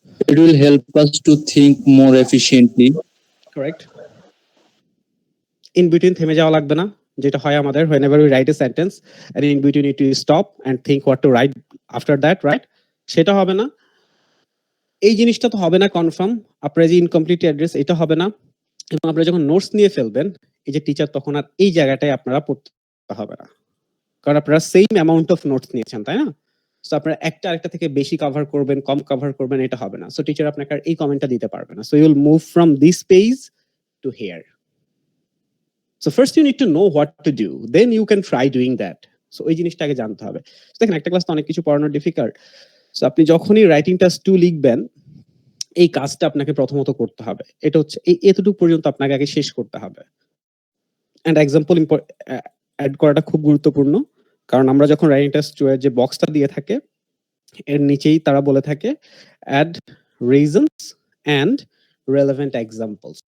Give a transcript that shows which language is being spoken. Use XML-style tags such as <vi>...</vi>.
<en>It will help us to think more efficiently. Correct. In between</en> <bn>থেমে যাওয়া লাগবে না, যেটা হয় আমাদের</bn> <en>whenever we write a sentence and in between you need to stop and think what to write after that, right?</en> <bn>সেটা হবে না। এই জিনিসটা তো হবে না কনফার্ম। আপনার যে ইনকমপ্লিট অ্যাড্রেস এটা হবে না, এবং আপনারা যখন নোটস নিয়ে ফেলবেন, এই যে টিচার তখন আর এই জায়গাটায় আপনারা পড়তে হবে না, কারণ আপনারা সেম অ্যামাউন্ট অফ নোটস নিয়েছেন, তাই না? সো আপনারা একটা আরেকটা থেকে বেশি কভার করবেন, কম কভার করবেন, এটা হবে না। সো টিচার আপনাকে আর এই কমেন্টটা দিতে পারবে না।</bn> <en>So you will move from this page to here. So first you need to know what to do, then you can try doing that.</en> <bn>So ওই জিনিসটা আগে জানতে হবে। দেখেন একটা ক্লাস তো অনেক কিছু পড়ানো ডিফিকাল্ট। সো আপনি যখনই রাইটিং টাস্ক 2 লিখবেন, এই কাজটা আপনাকে প্রথমত করতে হবে। এটা হচ্ছে এতটুকু পর্যন্ত আপনাকে আগে শেষ করতে হবে। এন্ড এক্সাম্পল অ্যাড করাটা খুব গুরুত্বপূর্ণ, কারণ আমরা যখন রাইটিং টাস্ক 2 এর যে বক্সটা দিয়ে থাকে, এর নিচেই তারা বলে থাকে</bn> <en>Add reasons and relevant examples.</en>